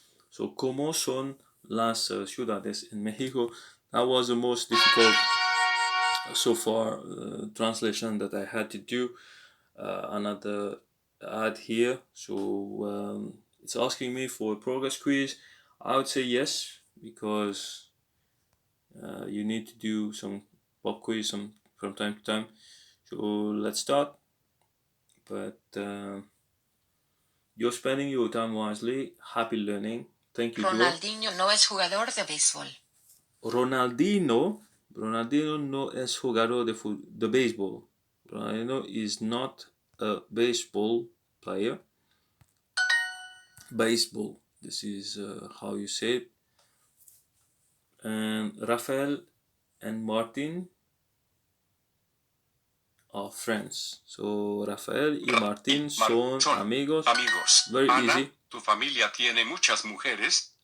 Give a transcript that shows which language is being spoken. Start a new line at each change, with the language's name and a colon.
Spanish: So como son las ciudades en Mexico?
English: That was the most difficult so far translation that I had to do. Another ad here. So it's asking me for a progress quiz. I would say yes, because you need to do some pop quiz from time to time. So let's start. But you're spending your time wisely. Happy learning. Thank you, Joe.
Spanish: Ronaldinho no es jugador de béisbol. Ronaldinho no es jugador de béisbol.
English: Ronaldinho is not a baseball player. Baseball. This is how you say it. And Rafael and Martin are friends.
Spanish: So Rafael y Martin son amigos.
English: Very
Spanish: Ana,
English: easy.
Spanish: ¿tu familia tiene muchas mujeres?